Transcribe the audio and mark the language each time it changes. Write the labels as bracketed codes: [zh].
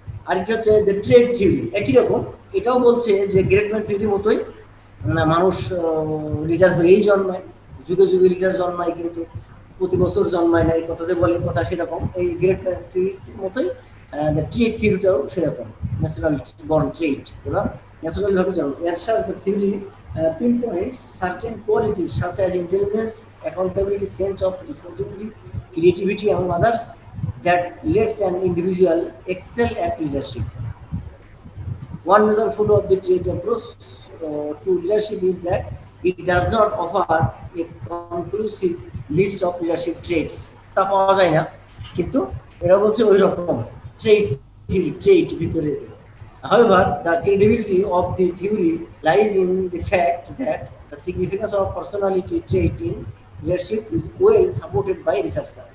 [bn] আর কি হচ্ছে the trade theory, একই রকম, এটাও বলছে যে গ্রেট ম্যান থিওরির মতোই মানুষ লিডার হয়েই জন্মায়, যুগে যুগে লিডার জন্মায়, কিন্তু প্রতি বছর জন্মায় না, এই কথা যে বলে কথা সেরকম। এই গ্রেট ম্যান থিওরির মতোই ট্রেড থিওরিটাও সেরকম, ন্যাচারাল বর্ন ট্রেড, ওরা ন্যাচারাল ভাবে জন্ম। [en] As such the theory pinpoints certain qualities such as intelligence, accountability, sense of responsibility, creativity, among others, that lets an individual excel at leadership. One major flaw of the trade approach to leadership is that it does not offer a conclusive list of leadership traits. [bn] তা পাওয়া যায় না, কিন্তু এরা বলছে ওই রকম ট্রেট ভিতরে। [en] However, the credibility of the theory lies in the fact that the significance of personality trait in leadership is well supported by research.